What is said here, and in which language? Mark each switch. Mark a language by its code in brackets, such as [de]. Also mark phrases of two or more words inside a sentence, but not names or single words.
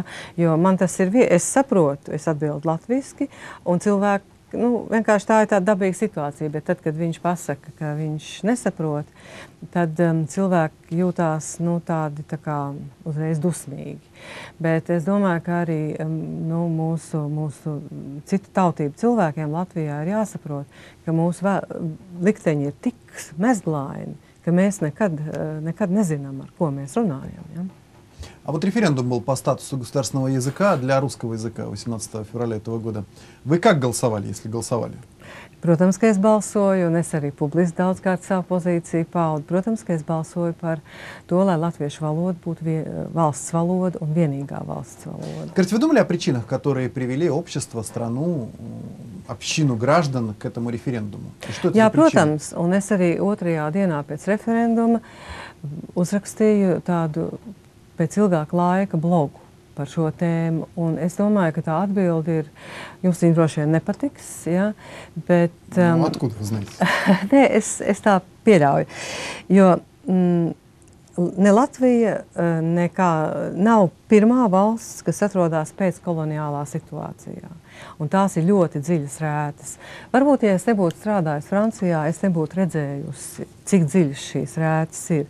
[lv] Jo man tas ir, es saprotu, es atbildu latviski, un cilvēki, vienkārši tā ir tāda dabīga situācija, bet tad, kad viņš pasaka, ka viņš nesaprot, tad cilvēki jūtās, tādi tā kā uzreiz dusmīgi. Bet es domāju, ka arī mūsu citu tautību cilvēkiem Latvijā ir jāsaprot, ka mūsu likteņi ir tik mezglaini, ka mēs nekad nezinām, ar ko mēs runājam. Ja? [ru] А вот референдум был по статусу государственного языка для русского языка 18 февраля этого года. Вы как голосовали, если голосовали? [lv] Protams, ka es balsoju, un es arī publiski daudzkārt savu pozīciju paudu. Protams, ka es balsoju par to, lai latviešu valoda būtu valsts valoda un vienīgā valsts valoda. [ru] Скажите, вы думали о причинах, которые привели общество, страну, общину граждан к этому референдуму? [lv] Jā, protams, un es arī otrajā dienā pēc referenduma uzrakstīju tādu pēc ilgāka laika blogu par šo tēmu, un es domāju, ka tā atbilde ir, jums viņa droši vien nepatiks, ja, bet... [ru] Откуда вы знаете? [lv] Nē, es tā pieļauju, jo ne Latvija nav pirmā valsts, kas atrodas pēckoloniālā situācijā. Un tās ir ļoti dziļas rētas. Varbūt, ja es nebūtu strādājis Francijā, es nebūtu redzējusi, cik dziļas šīs rētas ir.